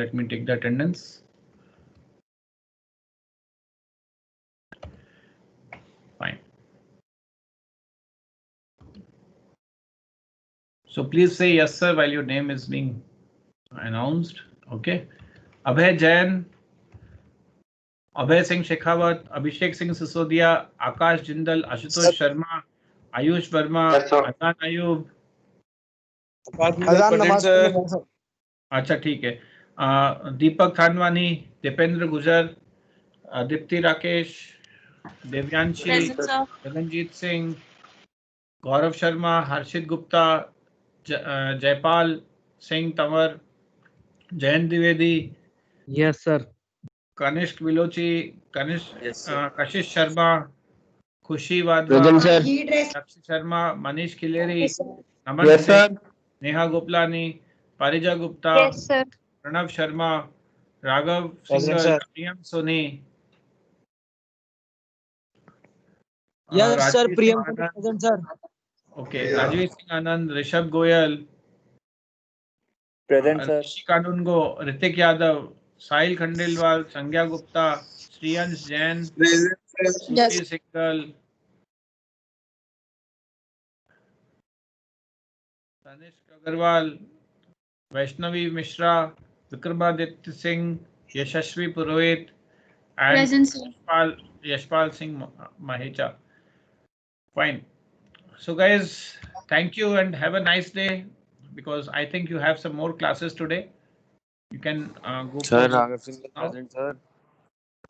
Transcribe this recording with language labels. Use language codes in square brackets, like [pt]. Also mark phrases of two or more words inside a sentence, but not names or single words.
[en] Let me take the attendance. Fine. So please say yes, sir, while your name is being announced. Okay. Abhay Jain, Abhay Singh Shekhawat, Abhishek Singh Sisodia, Akash Jindal, Ashutosh Sharma, Ayush Verma, Azan Ayub. [hi] अच्छा ठीक है. दीपक थानवानी, दीपेंद्र गुजर, दीप्ति राकेश, देवयांशी, गगनजीत सिंह, गौरव शर्मा, हर्षित गुप्ता, जयपाल सिंह तंवर, जयंत द्विवेदी. [en] Yes, sir. Kanishk Vilochi, Yes, sir. Kashish Sharma, Khushi Wadhwa, Present, sir. Sakshi Sharma, Manish Kileri, Naman Yes, Singh, sir. Neha Goplani, Parija Gupta, Yes, sir. Pranav Sharma, Raghav Present, Singhal, sir. Priyam Soni, Yes, sir. Rajveer Priyam Singh Anand, present, sir. okay, Rajveer Singh Anand, Rishabh Goyal, Present, sir. Rishi Kanungo, Ritik Yadav, Sahil Khandelwal, Sangya Gupta, Sriyansh Jain, Present, sir. Sukhbir Singhal, Tanishq Agarwal, Vaishnavi Mishra, Vikramaditya Singh, Yashashvi Purohit, and Present, sir. Yashpal Singh Mahecha. Fine. So guys, thank you and have a nice day, because I think you have some more classes today. You can go Sir, for Raghav Singhal now. present, sir.